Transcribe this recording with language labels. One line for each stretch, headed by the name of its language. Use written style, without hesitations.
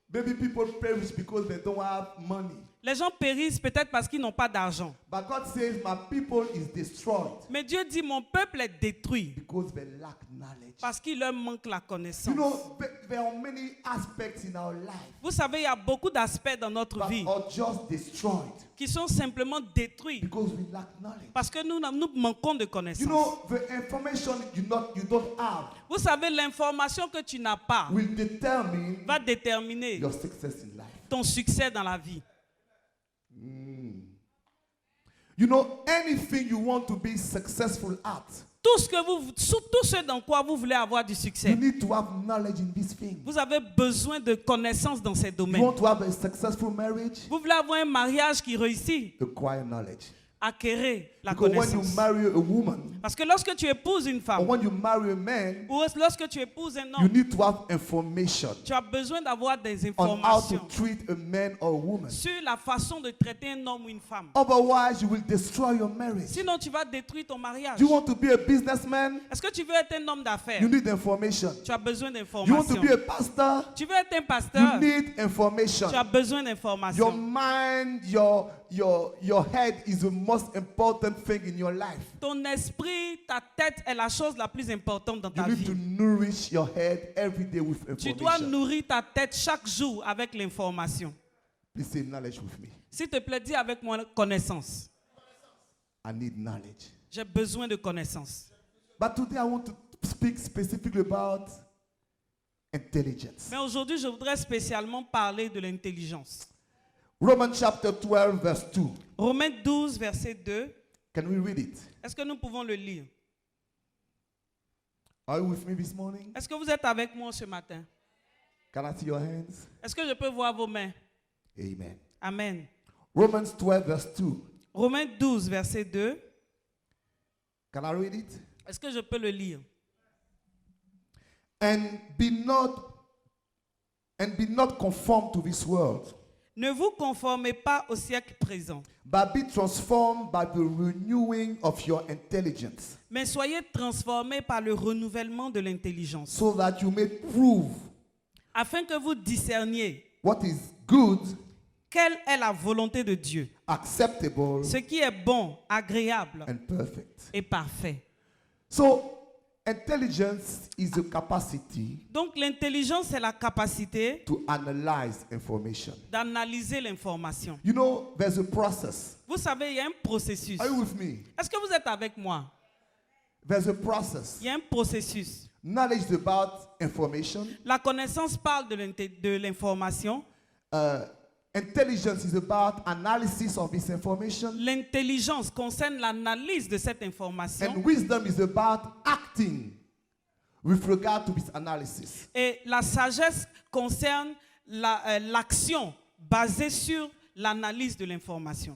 English: Maybe people perish because they don't have money.
French: Les gens périssent peut-être parce qu'ils n'ont pas d'argent.
English: But God says, "My people is destroyed
French: Mais Dieu dit mon peuple est détruit
English: because they lack knowledge."
French: parce qu'il leur manque la
English: You
French: connaissance.
English: know, there are many aspects in our life
French: Vous savez, il y a beaucoup d'aspects dans notre
English: that
French: vie
English: are just destroyed
French: qui sont simplement détruits
English: because we lack knowledge.
French: parce que nous manquons de
English: You
French: connaissances.
English: know, the information you don't have
French: Vous savez, l'information que tu n'as pas
English: will determine
French: va déterminer
English: your success in life.
French: ton succès dans la vie.
English: You know, anything you want to be successful at,
French: Tout ce dans quoi vous voulez avoir du
English: you
French: succès,
English: need to have knowledge in this thing.
French: vous avez besoin de connaissances dans ces
English: You
French: domaines.
English: want to have a successful marriage?
French: Vous voulez avoir un mariage qui réussit,
English: Acquire knowledge.
French: acquérir la
English: Because when you
French: connaissance.
English: marry a woman
French: Parce que lorsque tu épouses une
English: or
French: femme,
English: when you marry a man,
French: ou lorsque tu épouses un
English: you
French: homme,
English: need to have information
French: tu as besoin d'avoir des
English: on how to
French: informations
English: treat a man or a woman.
French: sur la façon de traiter un homme ou une femme.
English: Otherwise, you will destroy your marriage.
French: Sinon, tu vas détruire ton mariage.
English: Do you want to be a businessman?
French: Est-ce que tu veux être un homme d'affaires?
English: You need information.
French: Tu as besoin
English: You want to
French: d'informations.
English: be a pastor?
French: Tu veux être un
English: You
French: pasteur?
English: need information.
French: Tu as besoin
English: Your
French: d'informations.
English: mind, your head is the most important thing in your life.
French: Ton esprit, ta tête est la chose la plus importante dans
English: You
French: ta
English: need to
French: vie.
English: nourish your head every day with
French: Tu dois
English: information.
French: nourrir ta tête chaque jour avec l'information.
English: Please say knowledge with me.
French: S'il te plaît, dis avec moi connaissance.
English: I need knowledge.
French: J'ai besoin de connaissance.
English: But today I want to speak specifically about intelligence.
French: Mais aujourd'hui, je voudrais spécialement parler de l'intelligence.
English: Romans chapter 12, verse 2.
French: Romains 12, verset 2.
English: Can we read it?
French: Est-ce que nous pouvons le lire?
English: Are you with me this morning?
French: Est-ce que vous êtes avec moi ce matin?
English: Can I see your hands?
French: Est-ce que je peux voir vos mains?
English: Amen.
French: Amen.
English: Romans 12, verse 2.
French: Romains 12, verset 2.
English: Can I read it?
French: Est-ce que je peux le lire?
English: And be not conformed to this world,
French: Ne vous conformez pas au siècle présent,
English: but be transformed by the renewing of your intelligence,
French: mais soyez transformés par le renouvellement de l'intelligence,
English: so that you may prove
French: afin que vous discerniez
English: what is good,
French: quelle est la volonté de Dieu,
English: acceptable,
French: ce qui est bon, agréable
English: and perfect.
French: et parfait.
English: So, intelligence is the capacity
French: Donc l'intelligence, c'est la capacité
English: to analyze information.
French: d'analyser l'information.
English: You know, there's a process.
French: Vous savez, il y a un processus.
English: Are you with me?
French: Est-ce que vous êtes avec moi?
English: There's a process.
French: Il y a un processus.
English: Knowledge is about information.
French: La connaissance parle de l'information.
English: Intelligence is about analysis of this information.
French: L'intelligence concerne l'analyse de cette information.
English: And wisdom is about acting with regard to this analysis.
French: Et la sagesse concerne l'action basée sur l'analyse de l'information.